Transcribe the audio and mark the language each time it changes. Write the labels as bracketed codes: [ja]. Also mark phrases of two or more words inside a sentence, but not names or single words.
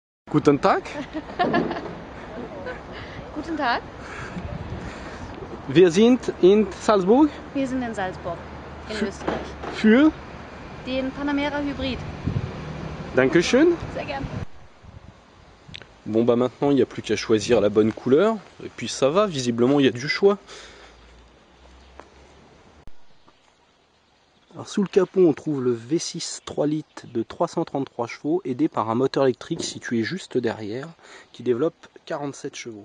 [de] Guten Tag. Guten Tag. Wir sind in Salzburg. Wir sind in Salzburg, in Österreich. Für Den Panamera Hybrid. Dankeschön. Sehr gern. [fr] Bon bah maintenant il n'y a plus qu'à choisir la bonne couleur. Et puis ça va, visiblement il y a du choix. Alors sous le capot on trouve le V6 3 litres de 333 chevaux aidé par un moteur électrique situé juste derrière qui développe 47 chevaux.